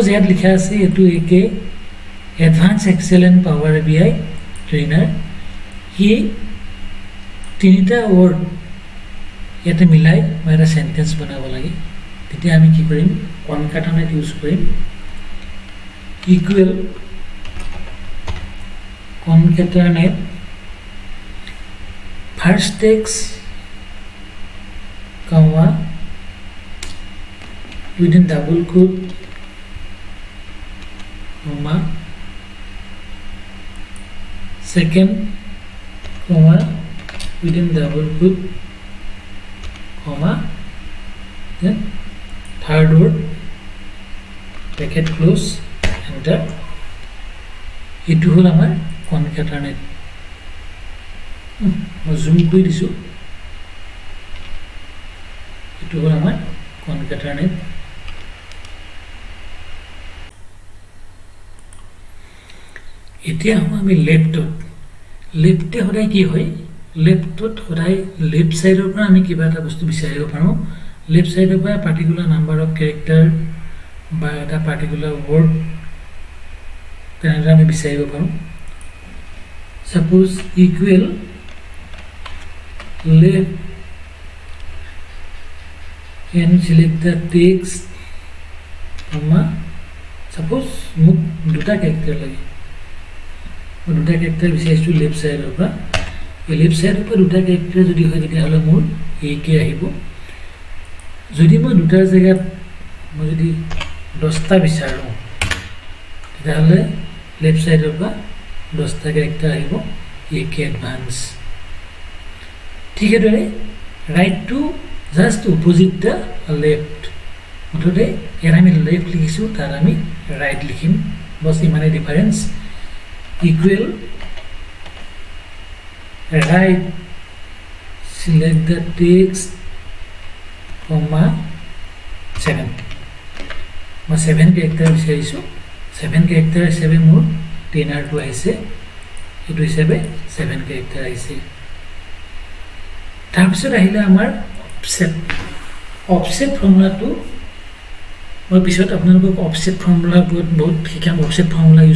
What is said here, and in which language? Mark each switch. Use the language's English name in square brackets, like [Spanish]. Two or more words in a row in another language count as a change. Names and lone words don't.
[Assamese] ইয়াত লিখা আছে এইটো একে [English] advance excel and power BI trainer [Assamese] কি তিনিটা ৱৰ্ড ইয়াতে মিলাই মই এটা সেন্টেন্স বনাব লাগে তেতিয়া আমি কি কৰিম [English] concatenate use [Assamese] কৰিম [English] equal concatenate first text comma within double quote comma second comma within double quote comma then third word bracket close enter [Assamese] এইটো হ'ল আমাৰ কনকেটাৰনেট মই জুম কৰি দিছোঁ এইটো হ'ল আমাৰ কনকেটাৰনেট এতিয়া আমি লেফ্টে সদায় কি হয় লেফ্টত সদায় [English] left sideৰ [Assamese] পৰা আমি কিবা এটা বস্তু বিচাৰিব পাৰোঁ [English] left sideৰ [Assamese] পৰা [English] particular number of character [Assamese] বা এটা [English] particular word [Assamese] তেনেদৰে আমি বিচাৰিব পাৰোঁ [English] suppose equal left and select the text comma suppose [Assamese] মোক দুটা ক্যাৰেক্টাৰ লাগে মই দুটা ক্যাৰেক্টাৰ বিচাৰিছোঁ [English] left sideৰ [Assamese] পৰা এই [English] left sideৰ [Assamese] পৰা দুটা ক্যাৰেক্টাৰ যদি হয় তেতিয়াহ'লে মোৰ একে আহিব যদি মই দুটাৰ জেগাত মই যদি 10টা বিচাৰোঁ তেতিয়াহ'লে [English] left sideৰ [Assamese] পৰা 10টা ক্যাৰেক্টাৰ আহিব একে এডভান্স ঠিক এদৰে [English] right to just opposite the left [Assamese] মুঠতে ইয়াত আমি লেফ্ট লিখিছোঁ তাত আমি ৰাইট লিখিম বস ইমানে [English] difference equal right select the text comma 7 [Assamese] মই 7 ক্যাৰেক্টাৰ বিচাৰিছোঁ 7 ক্যাৰেক্টাৰ হিচাপে মোৰ টেনাৰটো আহিছে এইটো হিচাপে 7 ক্যাৰেক্টাৰ আহিছে তাৰপিছত আহিলে আমাৰ অফছেট ফৰ্মুলাটো মই পিছত আপোনালোকক [English] offset formulaৰ [Assamese] ওপৰত বহুত শিকাম [English] offset formula use